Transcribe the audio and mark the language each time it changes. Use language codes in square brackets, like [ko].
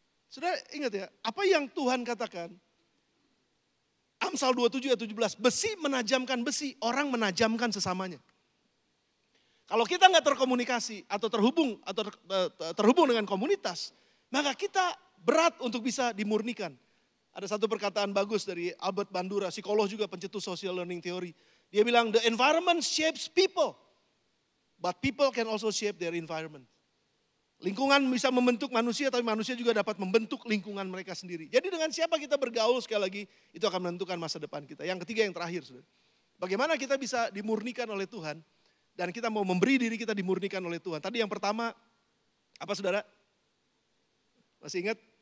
[id] Saudara ingat ya, apa yang Tuhan katakan? Amsal 27 ayat 17, besi menajamkan besi, orang menajamkan sesamanya. Kalau kita nggak terkomunikasi atau terhubung dengan komunitas, maka kita berat untuk bisa dimurnikan. Ada satu perkataan bagus dari Albert Bandura, psikolog juga pencetus social learning theory. Dia bilang, [en] the environment shapes people, but people can also shape their environment. [id] Lingkungan bisa membentuk manusia, tapi manusia juga dapat membentuk lingkungan mereka sendiri. Jadi dengan siapa kita bergaul sekali lagi, itu akan menentukan masa depan kita. Yang ketiga, yang terakhir, saudara. Bagaimana kita bisa dimurnikan oleh Tuhan, dan kita mau memberi diri kita dimurnikan oleh Tuhan. Tadi yang pertama, apa saudara? Masih ingat?